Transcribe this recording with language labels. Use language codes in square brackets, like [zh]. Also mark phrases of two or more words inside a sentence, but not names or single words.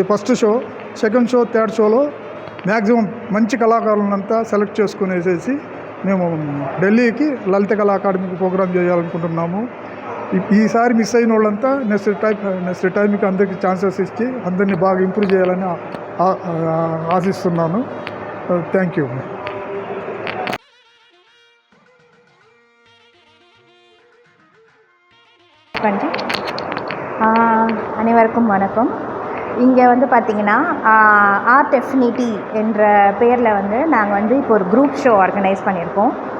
[en] first show, second show, third show [te] మ్యాక్సిమం మంచి కళాకారులంతా సెలెక్ట్ చేసుకునేసేసి మేము ఢిల్లీకి లలిత కళా అకాడమీకి ప్రోగ్రామ్ చేయాలనుకుంటున్నాము. ఈసారి మిస్ అయిన వాళ్ళంతా [en] next time [te] అందరికీ ఛాన్సెస్ ఇచ్చి అందరినీ బాగా ఇంప్రూవ్ చేయాలని ఆశిస్తున్నాను. [en] thank you. [ta] அனைவருக்கும் வணக்கம். இங்கே வந்து பார்த்திங்கன்னா ஆர்ட் அஃபினிட்டி என்ற பேரில் வந்து நாங்கள் வந்து இப்போ ஒரு [en] group show organise [ta] பண்ணியிருக்கோம்.